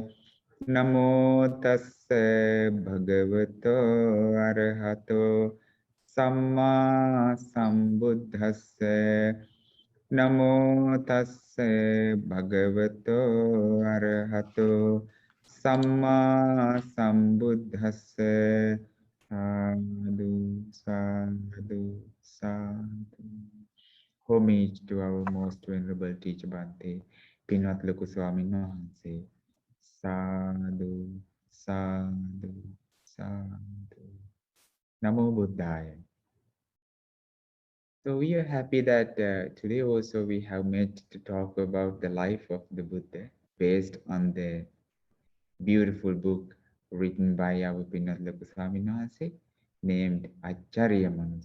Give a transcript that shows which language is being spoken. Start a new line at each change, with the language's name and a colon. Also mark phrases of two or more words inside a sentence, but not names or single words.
Pali: Namo tassa bhagavato arahato samma sambuddhassa. Namo tassa bhagavato arahato samma sambuddhassa. Sadhu, sadhu, sadhu.
English: Homage to our most venerable teacher Bhante, Pinat Loku Swamin Wahanse.
Pali: Sadhu, sadhu, sadhu. Namo Buddhaya.
English: So we are happy that today also we have met to talk about the life of the Buddha based on the beautiful book written by our Pinat Loku Swamin Wahanse named Acharya Manu.